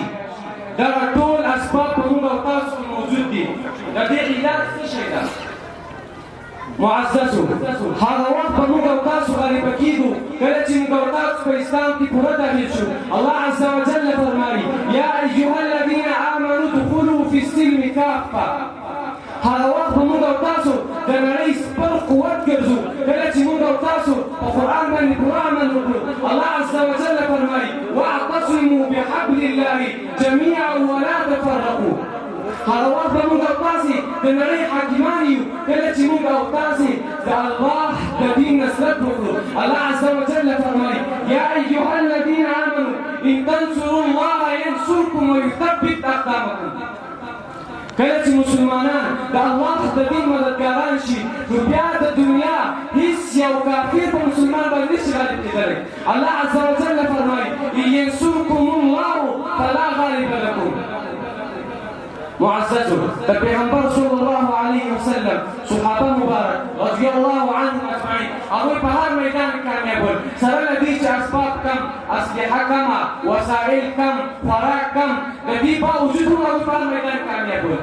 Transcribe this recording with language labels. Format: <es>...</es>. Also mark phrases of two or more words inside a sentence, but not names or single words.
<ps>دغه ټول اسباب په موږ او تاسو کې موجود دي. د دې علت څه شی ده؟ معززو هغه وخت به موږ او تاسو غریبه کېږو کله چې موږ او تاسو په اسلام کې پوره داخل شو.</ps> <ar>الله عز وجل فرمایي یا ایها الذین آمنوا ادخلوا فی السلم کافه.</ar> <ps>هغه وخت به موږ او تاسو د نړۍ سپر قوت ګرځو کله چې موږ او تاسو په قرآن باندې پوره عمل وکړو.</ps> <ar>الله عز وجل فرمایي واعتصموا بحبل الله جميعا ولا تفرقوا.</ar> <ps>هغه وخت به موږ او تاسې د نړۍ حاکمان یو کله چې موږ او تاسې د الله د دین نصرت وکړو.</ps> <ar>الله عز وجل فرمایي یا ایها الذین آمنوا ان تنصروا الله ینصرکم ویثبت اقدامکم.</ar> <ps>کله چې مسلمانان د الله د دین مددګاران شي نو بیا د دنیا هیڅ یو کافر په مسلمان باندې نشي غالب کېدلی.</ps> <ar>الله عز وجل فرمایي ان ینصرکم الله فلا غالب لکم.</ar> <ps>معززو د پیغمبر</ps> <ar>صلی الله علیه وسلم</ar> <ps>صحابه مبارک</ps> <ar>رضی الله عنهم اجمعین</ar> <ps>هغوی په هر میدان کې کامیاب ول، سره له دې چې اسباب کم، اسلحه کمه، وسایل کم، خوراک کم، د دې باوجود هم هغوی په هر میدان کې کامیاب ول.</ps>